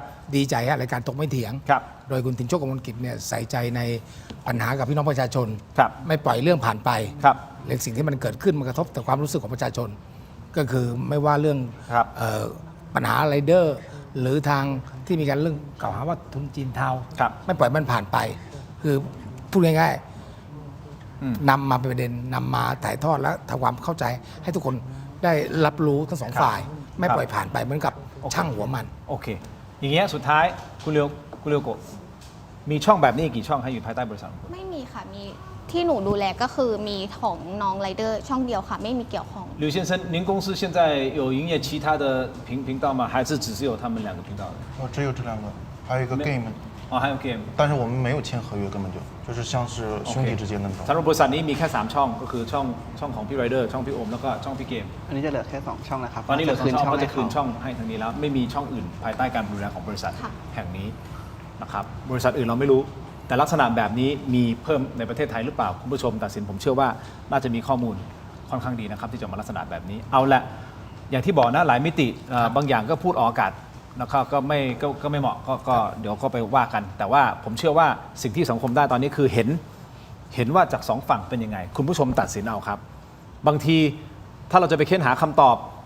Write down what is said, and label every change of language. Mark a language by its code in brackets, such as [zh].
[th] ว่าดีใจฮะรายการถกไม่เถียง โดยคุณตินโชคกมลกิจเนี่ยใส่ใจในปัญหากับพี่น้องประชาชน ไม่ปล่อยเรื่องผ่านไปเรื่องสิ่งที่มันเกิดขึ้นมันกระทบต่อความรู้สึกของประชาชน ก็คือไม่ว่าเรื่องปัญหาไรเดอร์ หรือทางที่มีการเรื่องกล่าวหาว่าทุนจีนเทาไม่ปล่อยมันผ่านไป คือพูดง่ายๆนำมาเป็นประเด็นนำมาถ่ายทอดและทำความเข้าใจให้ทุกคนได้รับรู้ทั้งสองฝ่าย ไม่ปล่อยผ่านไปเหมือนกับช่างหัวมัน โอเค อย่างเงี้ยสุดท้ายคุณเรียวโกะมีช่องแบบนี้กี่ช่องให้อยู่ภายใต้บริษัทของคุณ ไม่มีค่ะมีที่หนูดูแลก็คือมีของน้องไรเดอร์ช่องเดียวค่ะไม่มีเกี่ยวข้อง [zh] 刘先生，您公司现在有营业其他的频道吗？还是只是有他们2个频道的？只有这2个，还有一个 game。哦，还有 game。但是我们没有签合约，根本就是像是兄弟之间那种。 [th] สำหรับบริษัทนี้มีแค่3ช่องก็คือช่องของพี่ไรเดอร์ช่องพี่โอมแล้วก็ช่องพี่เกม อันนี้จะเหลือแค่2ช่องนะครับ ตอนนี้เหลือ2ช่องก็จะคืน ให้ ช่องให้ทางนี้แล้วไม่มีช่องอื่นภายใต้การดูแลของบริษัทแห่งนี้นะครับบริษัทอื่นเราไม่รู้ แต่ลักษณะแบบนี้มีเพิ่มในประเทศไทยหรือเปล่าคุณผู้ชมตัดสินผมเชื่อว่าน่าจะมีข้อมูลค่อนข้างดีนะครับที่จะมาลักษณะแบบนี้เอาละอย่างที่บอกนะหลายมิติบางอย่างก็พูดออกอากาศนะครับก็ไม่เหมาะก็เดี๋ยวก็ไปว่ากัน แต่ว่าผมเชื่อว่าสิ่งที่สังคมได้ตอนนี้คือเห็นว่าจาก2ฝั่งเป็นยังไงคุณผู้ชมตัดสินเอาครับบางทีถ้าเราจะไปเค้นหาคำตอบ